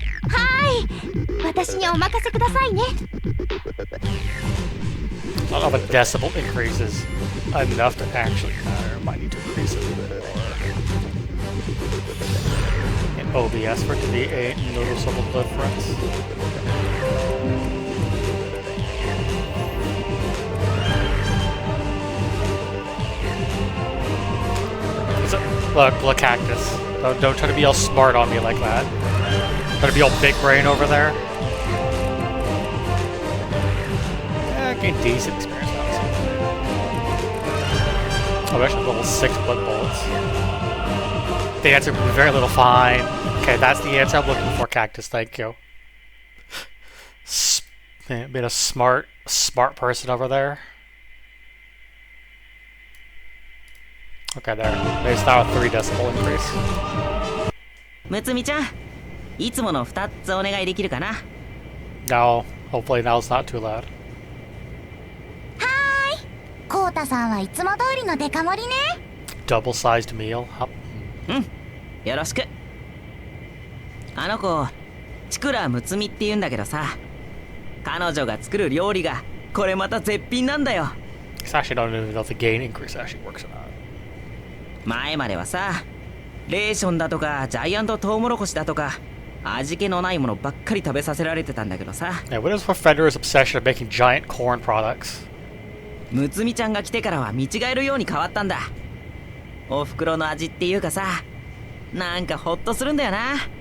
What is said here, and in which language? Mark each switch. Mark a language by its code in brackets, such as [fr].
[ja] はい私にお任せくださいね。 [en] I don't know if a decibel increase is enough to actually matter. Might need to increase it a little bit more. OBS for it to be a noticeable difference. Look, Cactus. Don't try to be all smart on me like that. Try to be all big brain over there. Yeah, gain decent experience now. Oh, we actually have level 6 blood bullets. The answer would be very little fine. Okay, that's the answer I'm looking for, Cactus. Thank you. Being a smart person over there. Okay, there. There's now a 3 decibel increase. [ja] むつみちゃん、いつもの2つお願いできるかな? [en] No, hopefully now it's not too loud. [ja] コウタさんはいつも通りのデカ盛りね。 [en] Double-sized meal. [ja] よろしく。あの子、チクラムツミって言うんだけどさ、彼女が作る料理がこれまた絶品なんだよ。 [en] I actually don't even know if the gain increase actually works or not. [ja] 前まではさ、レーションだとかジャイアントトウモロコシだとか味気のないものばっかり食べさせられてたんだけどさ。 [en] Yeah, what is Fender's obsession of making giant corn products? [ja] むつみちゃんが来てからは見違えるように変わったんだ。お袋の味っていうかさ、なんかホッとするんだよな。